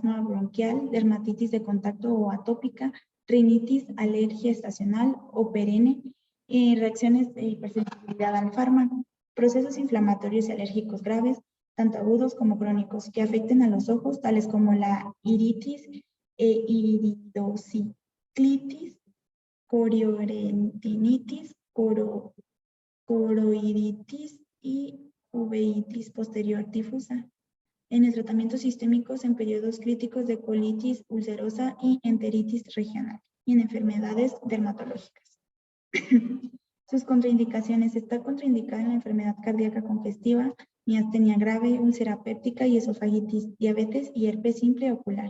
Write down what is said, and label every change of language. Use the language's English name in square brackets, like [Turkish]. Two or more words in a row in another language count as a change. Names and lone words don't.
[Spanish] asma bronquial, dermatitis de contacto o atópica, rinitis, alergia estacional o perenne, reacciones de hipersensibilidad al fármaco, procesos inflamatorios y alérgicos graves, tanto agudos como crónicos, que afecten a los ojos, tales como la iritis e iridociclitis, coriorentinitis, coroiditis y uveitis posterior difusa. En el tratamiento sistémicos en periodos críticos de colitis ulcerosa y enteritis regional y en enfermedades dermatológicas. Sus contraindicaciones. Está contraindicada en la enfermedad cardíaca congestiva, miastenia grave, úlcera péptica y esofagitis, diabetes y herpes simple ocular.